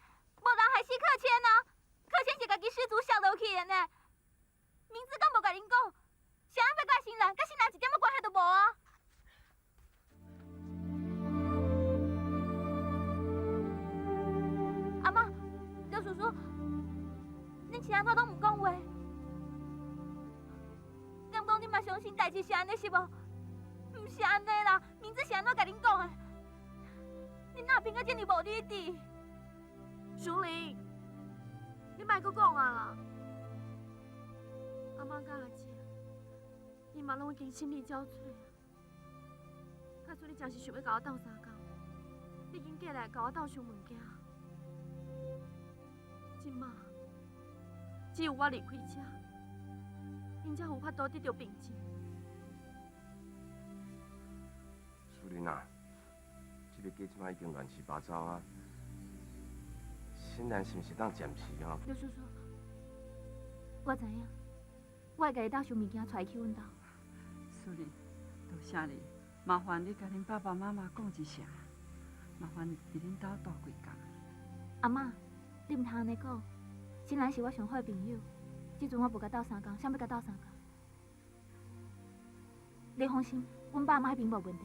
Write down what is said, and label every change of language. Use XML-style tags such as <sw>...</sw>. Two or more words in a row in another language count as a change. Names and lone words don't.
<nan>无人害死客谦啊！客谦是家己失足摔落去的呢。名字敢无甲恁讲？谁要怪新人？甲新人一点仔关系都无啊！阿妈，刘叔叔，恁是安怎拢唔讲话？敢讲恁嘛相信代志是安尼是无？唔是安尼啦，名字是安怎甲恁讲的？你哪变个这么无理智？淑玲，你莫搁讲啊啦！阿妈甲阿姐，伊嘛拢已经心力交瘁啊。假使你真是想要甲我斗相共，你紧过来甲我斗收物件。即马只有我离开这，因才有法度得到平静。淑玲啊，这个家即摆已经乱七八糟啊，新兰是毋是当暂时吼？刘叔叔，我知影，我会甲你斗收物件，带去阮兜。淑玲，多谢你，麻烦你甲恁爸爸妈妈讲一声，麻烦伫恁兜住几工。阿妈，你唔通安尼讲，新兰是我上好的朋友，即阵我无甲斗相共，想要甲斗相共。你放心，阮爸妈迄边无问题。</nan>